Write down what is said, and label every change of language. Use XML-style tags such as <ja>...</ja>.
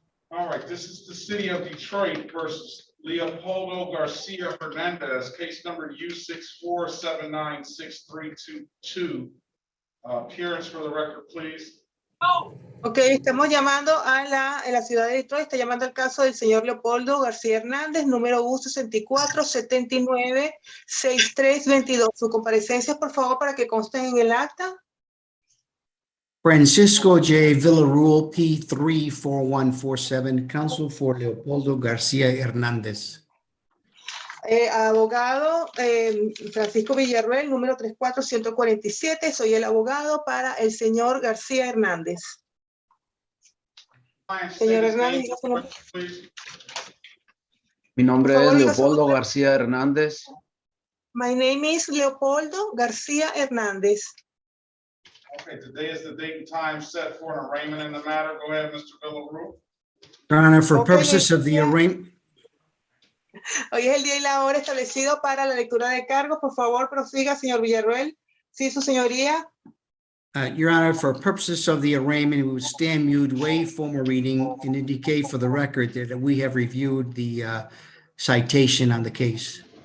<en>All right, this is the city of Detroit versus Leopoldo Garcia Hernandez, case number U64796322. Appearance for the record, please.</en> <es>Ok, estamos llamando a la ciudad de Detroit, está llamando al caso del señor Leopoldo García Hernández, número U64796322. Su comparecencia, por favor, para que consten en el acta.</es> <en>Francisco J. Villarreal, P34147, counsel for Leopoldo Garcia Hernandez.</en> <es>Abogado Francisco Villarreal, número 34147. Soy el abogado para el señor García Hernández. Señor Hernández, diga su nombre. Mi nombre Por favor, es diga su Leopoldo nombre. García Hernández.</es> <en>My name is Leopoldo García Hernández. Okay, today is the date and time set for an arraignment in the matter. Go ahead, Mr. Villarreal. Your Honor, for purposes of the arraignment,</en> <es>Hoy es el día y la hora establecido para la lectura de cargos. Por favor, prosiga, señor Villarreal. Sí, su señoría.</es> <en>Your Honor, for purposes of the arraignment, we would stand mute, waive formal reading, and indicate for the record that we have reviewed the citation on the case.</en>